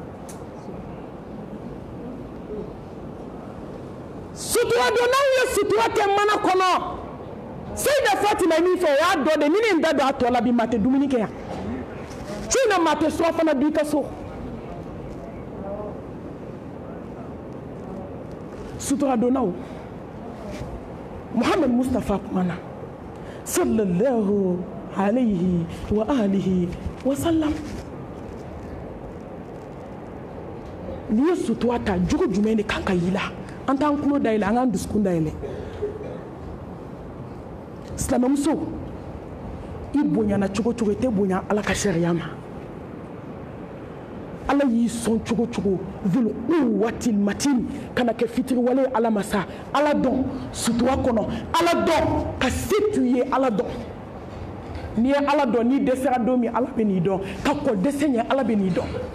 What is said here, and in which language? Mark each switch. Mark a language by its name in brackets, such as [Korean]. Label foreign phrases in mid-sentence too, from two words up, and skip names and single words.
[Bambara] sutura donnaw ye sutura kɛ mana kɔnɔ Seyida Fatima ye min fɔ o y'a dɔ de ni ne da don a tɔ la bi maa tɛ dumuni kɛ yan su in na maa tɛ sura fana dun i ka so sutura donnaw Muhammad Mustafa kumana [Arabic] صلى الله عليه وعلى آله وسلم [Bambara] n'i ye sutura ta jogo jumɛn de kan ka y'i la an t'an tulo dayɛlɛ an k'an dusukun dayɛlɛ silamɛmuso i bonyana cogo cogo i tɛ bonya ala ka sariya ma ala y'i sɔn cogo cogo [Arabic] ذو القوة المتين [Bambara] kana kɛ fitiriwale ala ma sa ala dɔn sutura kɔnɔ ala dɔn ka se t'u ye ala dɔn n'i ye ala dɔn n'i dɛsɛra don min ala bɛ n'i dɔn ka kɔ dɛsɛ ɲɛ ala bɛ n'i dɔn